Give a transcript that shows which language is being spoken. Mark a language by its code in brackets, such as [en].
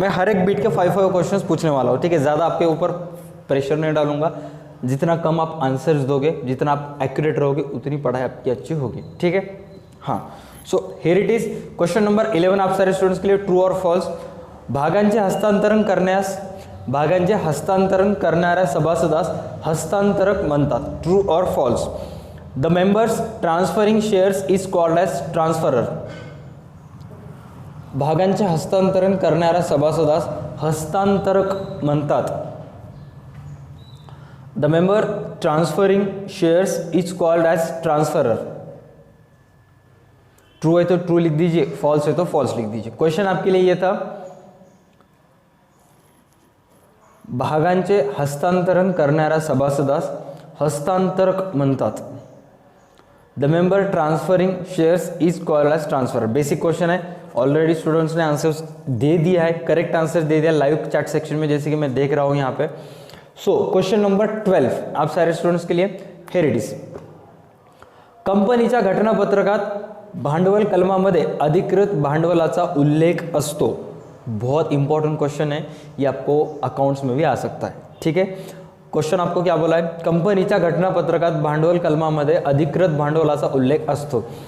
[hi] मैं हर एक बीट के 5 क्वेश्चंस पूछने वाला हूँ, ठीक है। ज़्यादा आपके ऊपर प्रेशर नहीं डालूंगा, जितना कम आप आंसर्स दोगे, जितना आप एक्यूरेट रहोगे, उतनी पढ़ाई आपकी अच्छी होगी, ठीक है। हाँ, [en] so here it is [hi] question number 11 आप सारे स्टूडेंट्स के लिए ट्रू और फॉल्स. [mr] भागांचे हस्तांतरण करणाऱ्या सभासदास हस्तांतरक म्हणतात. [hi] ट्रू और false. [en] The members transferring shares is called as transferrer. [mr] भागांचे हस्तांतरण करणाऱ्या सभासदास हस्तांतरक म्हणतात. [en] The member transferring shares is called as transferor. [hi] True है तो ट्रू लिख दीजिए, फॉल्स है तो फॉल्स लिख दीजिए. क्वेश्चन आपके लिए ये था, [mr] भागांचे हस्तांतरण करणाऱ्या सभासदास हस्तांतरक म्हणतात. [en] The member transferring shares is called as transferor. [hi] Basic question है, ऑलरेडी स्टूडेंट्स ने आंसर्स दे दिया है, करेक्ट आंसर दे दिया लाइव चैट सेक्शन में, जैसे कि मैं देख रहा हूं यहाँ पे. सो क्वेश्चन नंबर 12 आप सारे स्टूडेंट्स के लिए. [en] Here it is. [mr] कंपनीच्या घटनापत्रकात भांडवल कलमामध्ये अधिकृत भांडवलाचा उल्लेख असतो. [hi] बहुत इंपॉर्टेंट क्वेश्चन है, ये आपको अकाउंट्स में भी आ सकता है. ठीक है, क्वेश्चन आपको क्या बोला है, [mr] कंपनीच्या घटनापत्रकात भांडवल कलमामध्ये अधिकृत भांडवलाचा उल्लेख असतो.